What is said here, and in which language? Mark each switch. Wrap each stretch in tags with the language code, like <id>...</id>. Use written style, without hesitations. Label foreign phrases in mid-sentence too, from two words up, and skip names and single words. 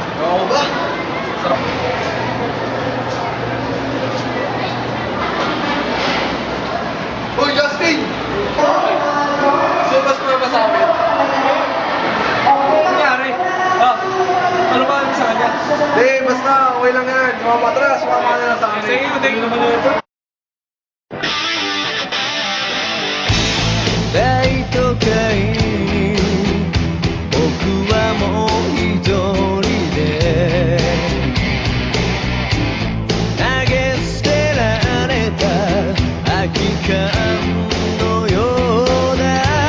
<tl>Oo ba? Uy, Justin! Sino ba sa amin? Ano nangyari? Ah, ano ba sa kanya? Hindi, basta okay lang yan. Sumama tara, sumama ka na lang sa amin. Sige,</tl> <en>thank you</en> <tl>naman yun.</tl> <ja>大都会に僕はもう一人で投げ捨てられた空き缶のような</ja>